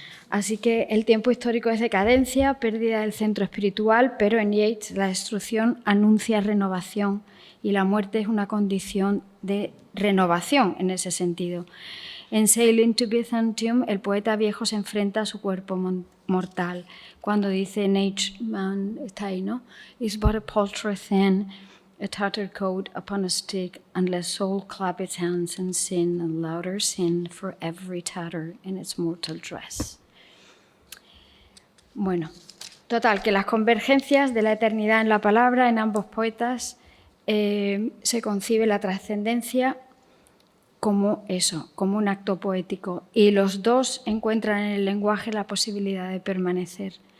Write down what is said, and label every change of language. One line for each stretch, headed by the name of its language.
Spanish: Así que el tiempo histórico es decadencia, pérdida del centro espiritual, pero en Yeats la destrucción anuncia renovación y la muerte es una condición de renovación en ese sentido. En Sailing to Byzantium, el poeta viejo se enfrenta a su cuerpo mortal. Cuando dice
English: Age man,
Spanish: está ahí, ¿no?
English: Is but a paltry thing, a tattered coat upon a stick, unless soul clap its hands and sin, and louder sin for every tatter in its mortal dress.
Spanish: Bueno, total, que las convergencias de la eternidad en la palabra en ambos poetas se concibe la trascendencia como eso, como un acto poético, y los dos encuentran en el lenguaje la posibilidad de permanecer.